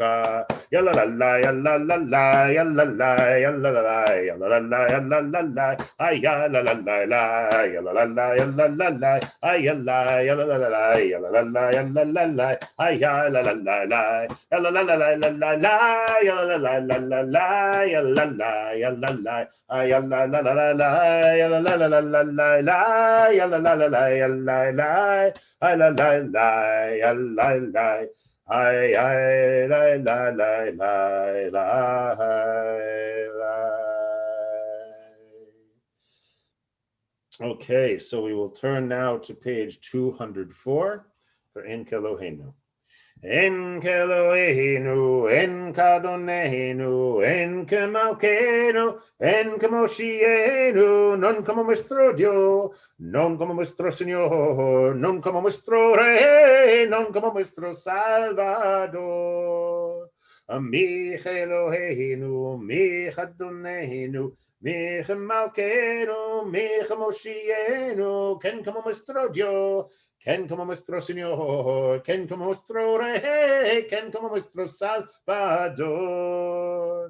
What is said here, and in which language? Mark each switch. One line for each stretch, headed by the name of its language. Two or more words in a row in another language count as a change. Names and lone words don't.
English: יאללה לה לה, יאללה לה לה, יאללה לה, יאללה לה, יאללה לה, יאללה לה, יאללה לה לה, יאללה לה, יאללה לה, יאללה, יאללה לה, יאללה לה, יאללה לה, יאללה לה לה, יאללה לה לה לה לה, יאללה לה לה לה לה, יאללה לה, יאללה לה, יאללה לה לה לה, יאללה לה לה לה לה, יאללה לה לה לה, יאללה לה, יאללה לה לה, יאללה לה. Ay, ay, la, la, la, la, la, la. Okay, so we will turn now to page 204 for En Kelohenu.
Hebrew: אין כאלהינו, אין כאדונינו, אין כמלכנו, אין כמושיענו,
Ladino: non como nuestro Dios, non como nuestro Señor, non como nuestro Rey, non como nuestro Salvador.
Hebrew: מי אלהינו, מי אדונינו, מי מלכנו, מי מושיענו,
Ladino: ken como nuestro Dios, ken como nuestro Señor, ken como nuestro Rey, ken como nuestro Salvador.